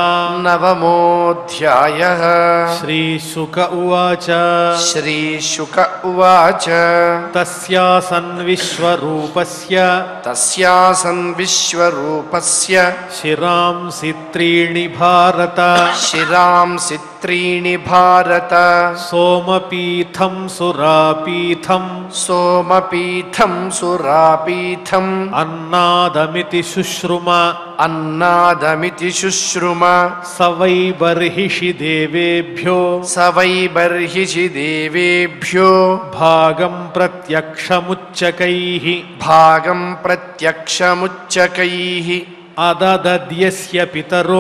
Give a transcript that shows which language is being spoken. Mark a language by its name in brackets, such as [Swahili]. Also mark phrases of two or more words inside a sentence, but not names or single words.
[Sanskrit] శ్రీశుక ఉవాచ తస్యాసన్ విశ్వరూపస్య శిరాంసి త్రీణి భారత సోమపీఠం సురాపీఠం అన్నాదమితి శుశ్రుమ अन्नादमिति शुश्रुम स वै बर्हिषि देवेभ्यो स वै बर्हिषि देवेभ्यो भागं प्रत्यक्षमुच्चकैः भागं प्रत्यक्षमुच्चकैः अददद्यस्य पितरो